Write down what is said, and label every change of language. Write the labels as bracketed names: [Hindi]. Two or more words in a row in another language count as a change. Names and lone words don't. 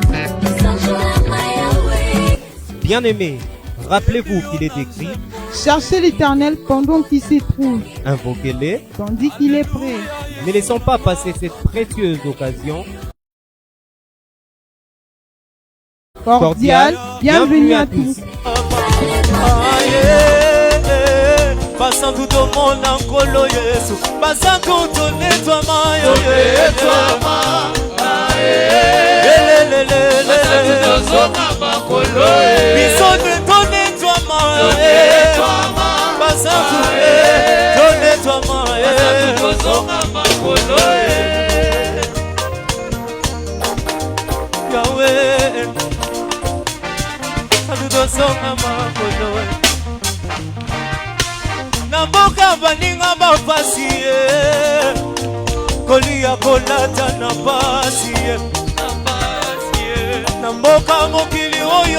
[French] Bien-aimés, rappelez-vous qu'il est écrit: cherchez l'Éternel pendant qu'il se trouve, invoquez-le tandis qu'il est prêt. Ne laissons pas passer cette précieuse occasion. Cordial, bienvenue à tous. [Lingala] Basangu to mona nkolo Yesu, basangu to netwa mayo netwa basangu to zonga makolo biso to netwa mayo basangu to netwa mayo basangu to zonga makolo Yahweh basangu to zonga makolo Namboka baninga bapasi kolia kolata na pasi Namboka mokili oyo